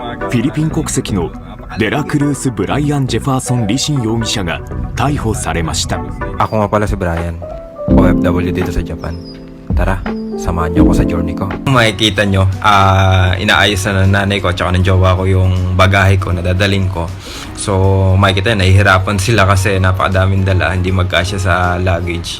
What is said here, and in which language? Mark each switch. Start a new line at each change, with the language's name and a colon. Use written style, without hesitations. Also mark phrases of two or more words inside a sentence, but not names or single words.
Japanese: フィリピン国籍のデラクルース・ブライアン・ジェファーソン・リシン容疑者が逮捕されました。
Filipino: Ako nga pala si Brian, OFW dito sa Japan. Tara, samahan niyo ako sa journey ko. Kung makikita nyo, inaayos na ng nanay ko at saka ng jowa ko yung bagahe ko na dadalhin ko. So makikita nyo, nahihirapan sila kasi napakadaming dala, hindi magkasya sa luggage.